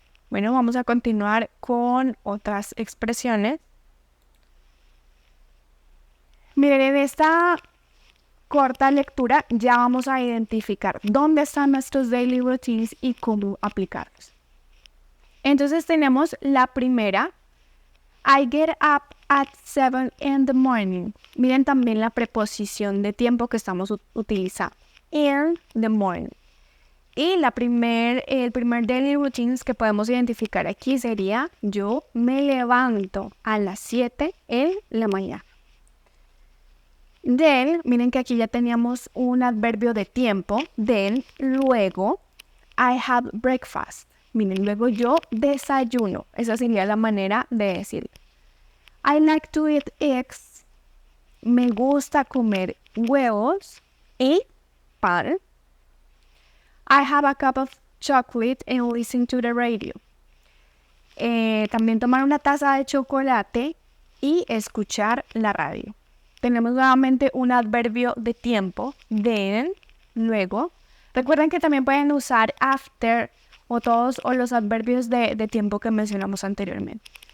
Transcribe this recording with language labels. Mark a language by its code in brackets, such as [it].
[es] Bueno, vamos a continuar con otras expresiones. Miren, en esta corta lectura ya vamos a identificar dónde están nuestros [en] daily routines [es] y cómo aplicarlos. Entonces tenemos la primera. [en] I get up at 7 in the morning. [es] Miren también la preposición de tiempo que estamos utilizando. [en] In the morning. [es] Y el primer [en] daily routines [es] que podemos identificar aquí sería yo me levanto a las 7 en la mañana. [en] Then, [es] miren que aquí ya teníamos un adverbio de tiempo. [en] Then, [es] luego, [en] I have breakfast. [es] Miren, luego yo desayuno. Esa sería la manera de decirlo. [en] I like to eat eggs. [es] Me gusta comer huevos y pan. [en] I have a cup of chocolate and listen to the radio. [es] También tomar una taza de chocolate y escuchar la radio. Tenemos nuevamente un adverbio de tiempo, [en] then, [es] luego. Recuerden que también pueden usar [en] after [es] o todos o los adverbios de tiempo que mencionamos anteriormente.